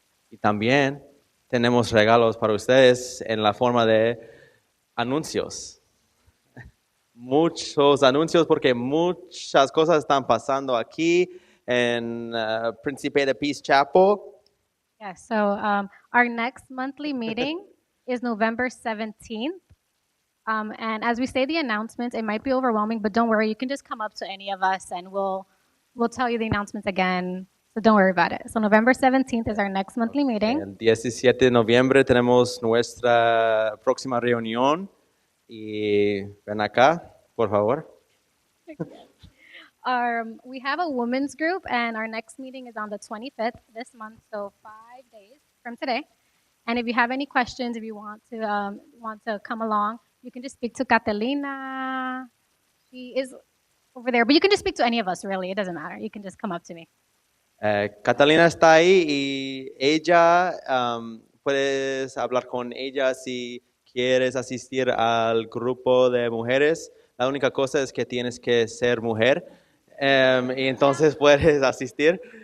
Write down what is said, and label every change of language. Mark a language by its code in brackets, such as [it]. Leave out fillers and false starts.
[es] Y también tenemos regalos para ustedes en la forma de anuncios. Muchos anuncios porque muchas cosas están pasando aquí en Príncipe de Peace Chapel. [en] Yeah, so our next monthly meeting is November 17th. And as we say the announcements, it might be overwhelming, but don't worry, you can just come up to any of us and we'll tell you the announcements again. So don't worry about it. So November 17th is our next monthly meeting. [es] El 17 de noviembre tenemos nuestra próxima reunión y ven acá, por favor. [en] We have a women's group, and our next meeting is on the 25th this month, so 5 days from today. And if you have any questions, if you want to come along, you can just speak to Catalina. She is over there, but you can just speak to any of us, really. It doesn't matter. You can just come up to me. [es] Catalina está ahí y ella, puedes hablar con ella si quieres asistir al grupo de mujeres. La única cosa es que tienes que ser mujer y entonces puedes asistir.